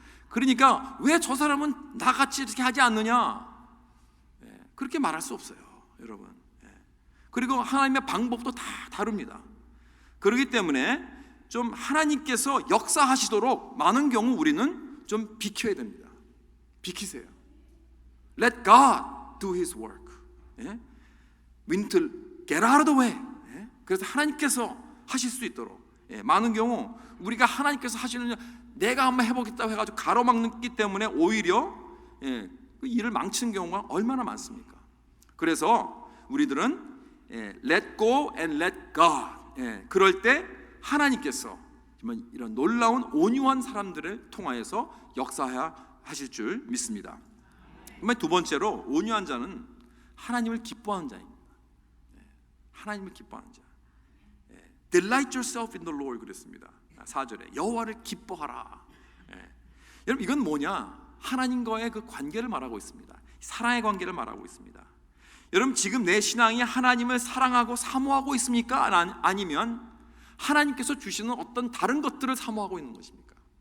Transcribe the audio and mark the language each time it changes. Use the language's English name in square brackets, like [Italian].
[Korean] 그러니까 왜 저 사람은 나같이 이렇게 하지 않느냐, 그렇게 말할 수 없어요, 여러분. 그리고 하나님의 방법도 다 다릅니다. 그렇기 때문에 좀 하나님께서 역사하시도록 많은 경우 우리는 좀 비켜야 됩니다. 비키세요. [English] Let God do His work. We need to get out of the way. [Korean] 그래서 하나님께서 하실 수 있도록, 많은 경우 우리가 하나님께서 하시는, 내가 한번 해보겠다고 해가지고 가로막기 때문에 오히려 그 일을 망치는 경우가 얼마나 많습니까? 그래서 우리들은 [English] let go and let God, [Korean] 그럴 때 하나님께서 정말 이런 놀라운 온유한 사람들을 통하여서 역사하실 줄 믿습니다. 두 번째로, 온유한 자는 하나님을 기뻐하는 자입니다. 하나님을 기뻐하는 자. [English] Delight yourself in the Lord [Korean] 그랬습니다. 4절에 여호와를 기뻐하라. 여러분 이건 뭐냐? 하나님과의 그 관계를 말하고 있습니다. 사랑의 관계를 말하고 있습니다. 여러분 지금 내 신앙이 하나님을 사랑하고 사모하고 있습니까? 아니면 하나님께서 주시는 어떤 다른 것들을 사모하고 있는 것입니까?